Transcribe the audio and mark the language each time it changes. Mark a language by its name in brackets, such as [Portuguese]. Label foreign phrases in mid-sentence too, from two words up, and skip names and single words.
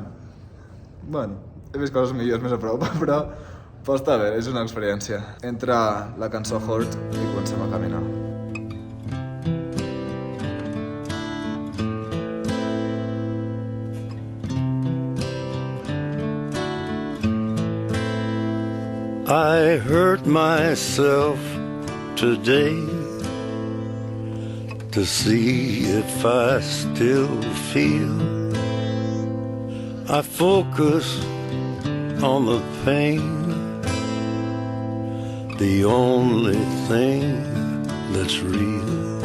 [Catalan] Bueno, he vist coses millors més a prop, però està bé, és una experiència. Entra la cançó Hort i comencem a caminar. [English] I hurt myself today to see if I still feel. I focus on the pain, the only thing that's real.